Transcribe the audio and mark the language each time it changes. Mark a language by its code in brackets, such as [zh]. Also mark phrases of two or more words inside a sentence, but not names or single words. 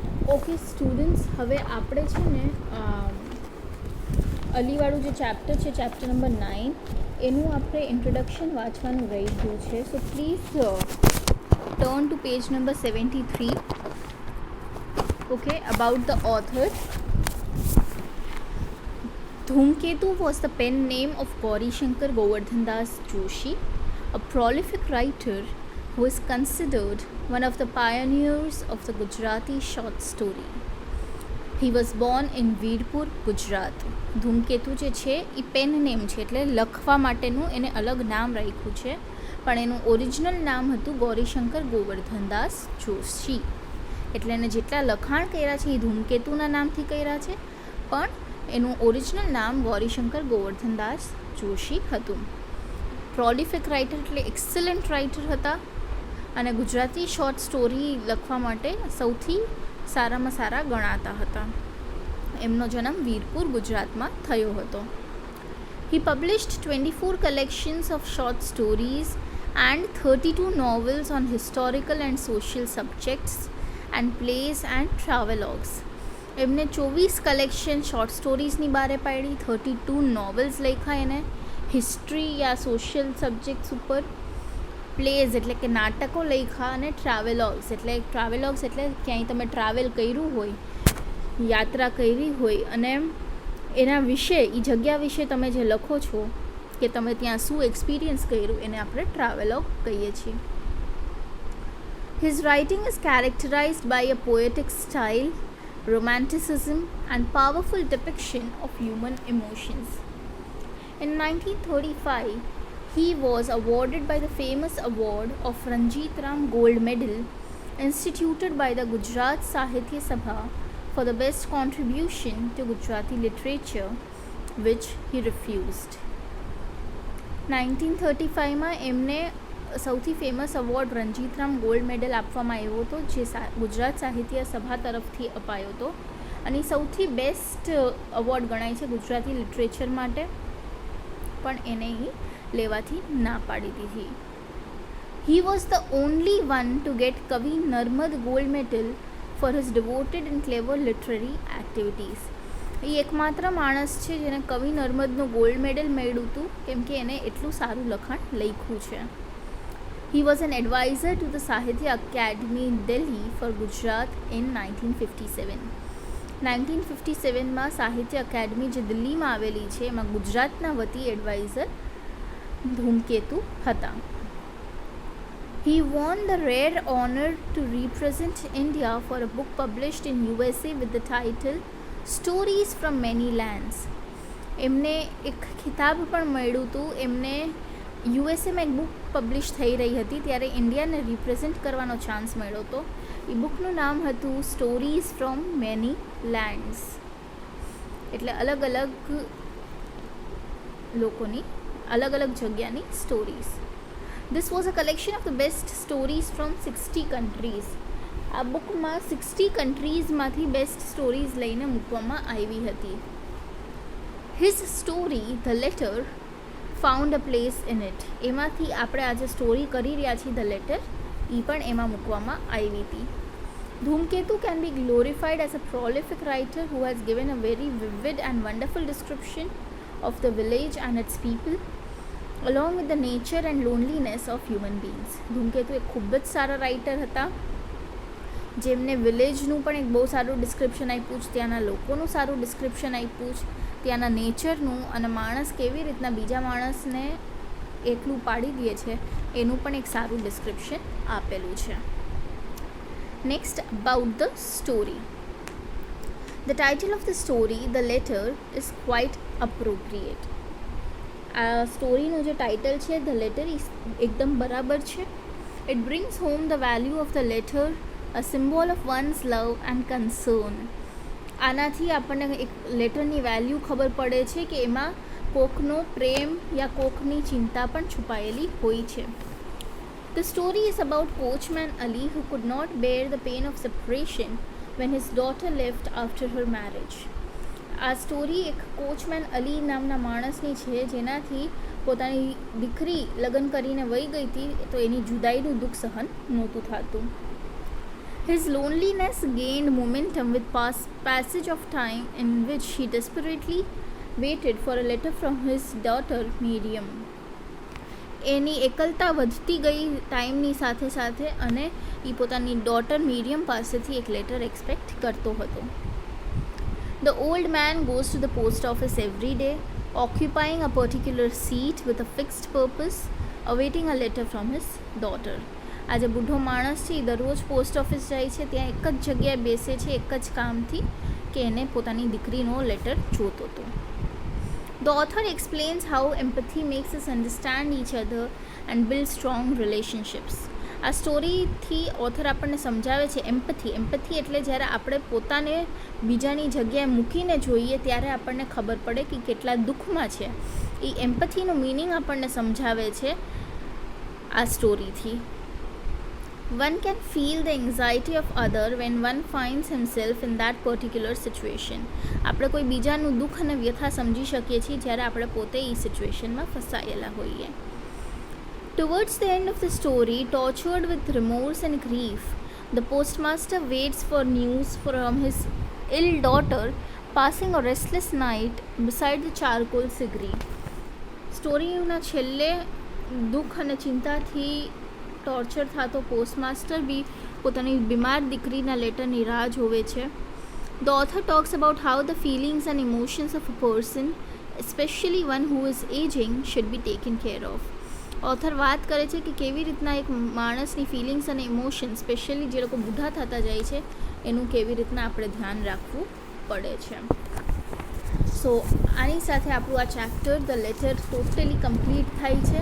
[en] OK students, [gu] હવે આપણે છે ને અલીવાળું જે ચેપ્ટર છે, [en] chapter number [gu] 9, એનું આપણે ઇન્ટ્રોડક્શન વાંચવાનું રહી ગયું છે. [en] So please turn to page number 73. OK, about the author. Dhumketu was the pen name of Gauri Shankar Govardhan Das Joshi, a prolific writer who is considered one of the pioneers of the Gujarati short story. He was born in વીરપુર, ગુજરાત. [gu] ધૂમકેતુ જે છે એ [en] pen name [gu] છે, એટલે લખવા માટેનું એને અલગ નામ રાખ્યું છે, પણ એનું ઓરિજિનલ નામ હતું ગૌરીશંકર ગોવર્ધનદાસ જોશી. એટલે એને જેટલા લખાણ કર્યા છે એ ધૂમકેતુના નામથી કર્યા છે, પણ એનું ઓરિજિનલ નામ ગૌરીશંકર ગોવર્ધનદાસ જોશી હતું. [en] prolific writer [gu] એટલે [en] excellent writer [gu] હતા, અને [en] Gujarati short story [gu] લખવા માટે સૌથી સારામાં સારા ગણાતા હતા. એમનો જન્મ વીરપુર, ગુજરાતમાં થયો હતો. [en] He published 24 collections of short stories and 32 novels on historical and social subjects and plays and travelogues. [gu] એમને 24 [en] collection short stories [gu] બારે પાડી, 32 નોવેલ્સ લખ્યા એને હિસ્ટ્રી યા [en] social subjects [gu] ઉપર, પ્લેઝ એટલે કે નાટકો લખ્યા, અને ટ્રાવેલોગ્સ એટલે ક્યાંય તમે ટ્રાવેલ કર્યું હોય, યાત્રા કરી હોય, અને એના વિશે, એ જગ્યા વિશે તમે જે લખો છો કે તમે ત્યાં શું એક્સપિરિયન્સ કર્યું, એને આપણે ટ્રાવેલોગ કહીએ છીએ. [en] His writing is characterized by a poetic style, romanticism and powerful depiction of human emotions. In 1935, he was awarded by the famous award of Ranjit Ram Gold Medal instituted by the Gujarat Sahitya Sabha for the best contribution to Gujarati literature, which he refused. [gu] 1935માં એમને સૌથી [en] famous award [gu] રંજીતરામ ગોલ્ડ મેડલ આપવામાં આવ્યો હતો, જે ગુજરાત સાહિત્ય સભા તરફથી અપાયો હતો, અને સૌથી [en] best award [gu] ગણાય છે [en] Gujarati literature [gu] માટે, પણ એને લેવાથી ના પાડી દીધી. [en] He was the only one to get કવિ નર્મદ ગોલ્ડ મેડલ for his devoted and clever literary activities. [gu] એ એકમાત્ર માણસ છે જેને કવિ નર્મદનું [en] gold medal [gu] મળ્યું હતું, કેમ કે એને એટલું સારું લખાણ લખ્યું છે. [en] He was an advisor to the Sahitya Academy in Delhi for Gujarat in 1957. [gu] 1957માં સાહિત્ય અકાદમી જે દિલ્હીમાં આવેલી છે, એમાં ગુજરાતના વતી એડવાઇઝર ધૂમકેતુ હતા. [en] He won the rare honor to represent India for a book published in USA with the title Stories from Many Lands. [gu] એમને એક ખિતાબ પણ મળ્યું હતું. એમને યુએસએમાં એક [en] book publish [gu] થઈ રહી હતી, ત્યારે ઇન્ડિયાને રિપ્રેઝેન્ટ કરવાનો ચાન્સ મળ્યો હતો. એ બુકનું નામ હતું સ્ટોરીઝ ફ્રોમ મેની લેન્ડ્સ, એટલે અલગ અલગ લોકોની, અલગ અલગ જગ્યાની સ્ટોરીઝ. [en] This was a collection of the best stories from 60 countries. [gu] આ બુકમાં 60 કન્ટ્રીઝમાંથી [en] best stories [gu] લઈને મૂકવામાં આવી હતી. [en] His story, The Letter, found a place in it. [gu] એમાંથી આપણે આજે સ્ટોરી કરી રહ્યા છીએ, ધ લેટર, એ પણ એમાં મૂકવામાં આવી હતી. [en] ધૂમકેતુ can be glorified as a prolific writer who has given a very vivid and wonderful description of the village and its people, along with the nature and loneliness of human beings. [gu] ધૂમકેતુ એક ખૂબ જ સારા રાઇટર હતા, જેમને વિલેજનું પણ એક બહુ સારું ડિસ્ક્રિપ્શન આપ્યું છે, ત્યાંના લોકોનું સારું ડિસ્ક્રિપ્શન આપ્યું છે, ત્યાંના નેચરનું, અને માણસ કેવી રીતના બીજા માણસને એકલું પાડી દે છે એનું પણ એક સારું ડિસ્ક્રિપ્શન આપેલું છે. [en] Next, about the story. The title of the story, The Letter, is quite appropriate. [gu] આ સ્ટોરીનું જે ટાઇટલ છે, ધ લેટર, એકદમ બરાબર છે. [en] It brings home the value of the letter, a symbol of one's love and concern. [gu] આનાથી આપણને એક લેટરની વેલ્યુ ખબર પડે છે કે એમાં કોકનો પ્રેમ યા કોકની ચિંતા પણ છુપાયેલી હોય છે. [en] The story is about coachman Ali who could not bear the pain of separation when his daughter left after her marriage. [gu] આ સ્ટોરી એક કોચમેન અલી નામના માણસની છે, જેનાથી પોતાની દીકરી લગ્ન કરીને વહી ગઈ હતી, તો એની જુદાઈનું દુઃખ સહન નહોતું થતું. [en] His loneliness gained momentum with passage of time, in which he desperately waited for a letter from his daughter Miriam. [gu] એની એકલતા વધતી ગઈ ટાઈમની સાથે સાથે, અને એ પોતાની ડોટર મિરિયમ પાસેથી એક [en] letter expect [gu] કરતો હતો. [en] The old man goes to the post office every day, occupying a particular seat with a fixed purpose, awaiting a letter from his daughter. [gu] આ જે બુઢો માણસ છે એ દરરોજ [en] post office [gu] જાય છે, ત્યાં એક જ જગ્યાએ બેસે છે એક જ કામથી, કે એને પોતાની દીકરીનો લેટર જોતો હતો. [en] The author explains how empathy makes us understand each other and build strong relationships. [gu] આ સ્ટોરીથી ઓથર આપણને સમજાવે છે એમ્પથી એટલે જ્યારે આપણે પોતાને બીજાની જગ્યાએ મૂકીને જોઈએ ત્યારે આપણને ખબર પડે કે કેટલા દુઃખમાં છે. એ [en] empathy meaning [gu] આપણને સમજાવે છે આ સ્ટોરીથી. [en] One can feel the anxiety of other when one finds himself in that particular situation. [gu] આપણે કોઈ બીજાનું દુઃખ અને વ્યથા સમજી શકીએ છીએ જ્યારે આપણે પોતે એ સિચ્યુએશનમાં ફસાયેલા હોઈએ. [en] Towards the end of the story, tortured with remorse and grief, the postmaster waits for news from his ill daughter, passing a restless night beside the charcoal cigarette. [gu] સ્ટોરીના છેલ્લે દુઃખ અને ચિંતાથી ટોર્ચર થતો પોસ્ટમાસ્ટર બી પોતાની બીમાર દીકરીના લેટરની રાહ જોવે છે. [en] The author talks about how the feelings and emotions of a person, especially one who is aging, should be taken care of. [gu] ઓથર વાત કરે છે કે કેવી રીતના એક માણસની ફિલિંગ્સ અને ઇમોશન, સ્પેશિયલી જે લોકો બુઢા થતા જાય છે, એનું કેવી રીતના આપણે ધ્યાન રાખવું પડે છે. સો આની સાથે આપણું આ [en] chapter The Letter totally complete [gu] થાય છે.